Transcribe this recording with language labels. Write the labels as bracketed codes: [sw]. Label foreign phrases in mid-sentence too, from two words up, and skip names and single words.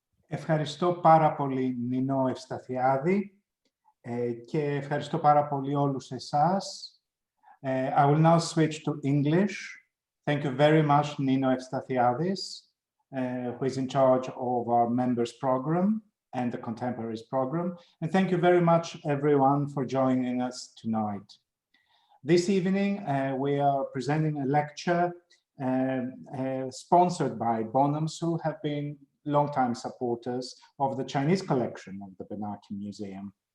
[el] Ευχαριστώ πάρα πολύ, Νίνο Ευσταθιάδη, και ευχαριστώ πάρα πολύ όλους εσάς. [en] I will now switch to English. Thank you very much, Nino Evstathiadis, who is in charge of our members program and the contemporaries program. And thank you very much, everyone, for joining us tonight. This evening, we are presenting a lecture sponsored by Bohnams, who have been longtime supporters of the Chinese collection of the Benaki Museum.